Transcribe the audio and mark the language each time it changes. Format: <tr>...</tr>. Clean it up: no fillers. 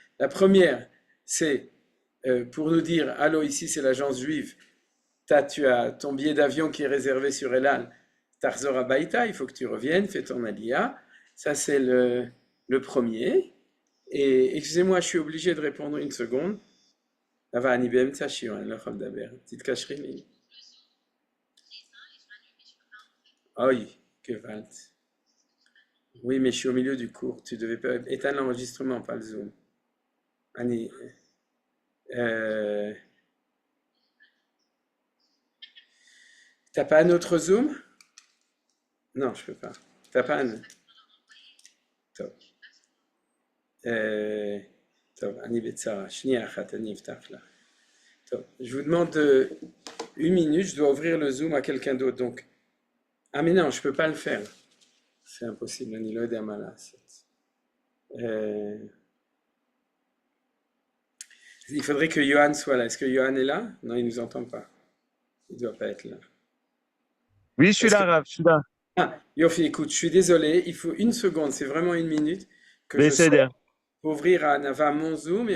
<fr>La première, c'est pour nous dire, allô, ici c'est l'agence juive, tu as ton billet d'avion qui est réservé sur El Al, Tarzor Abaïta, il faut que tu reviennes, fais ton aliyah. Ça c'est le premier. Et excusez-moi, je suis obligé de répondre une seconde.</fr> <he>Là-bas, אני באמצע השיעור, אני לא יכול לדבר. תתקשרי לי. אוי, גוואלד.</he> <fr>Oui, mais je suis au milieu du cours. Tu devais pas éteindre l'enregistrement, pas le Zoom.</fr> <he>אני...</he> <fr>T'as pas un autre Zoom? Non, je peux pas. T'as pas un... טוב.</fr> <he>טוב, אני בצרה. שנייה אחת, אני אפתח לך.</he> <fr>טוב, je vous demande 1 minute, je dois ouvrir le Zoom à quelqu'un d'autre. Donc... Ah mais non, je peux pas le faire. C'est impossible,</fr> <he>אני לא יודע מה לעשות.</he> <fr>Il faudrait que Johan soit là. Est-ce que Johan est là? Non, il nous entend pas. Il doit pas être là. Oui, je suis Est-ce là, que... Rav, je suis là. Ah, Yofi, écoute, je suis désolé, il faut 1 seconde, c'est vraiment 1 minute que je</fr> <he>בסדר,</he> <fr>sois pour ouvrir à Nava mon Zoom et</fr>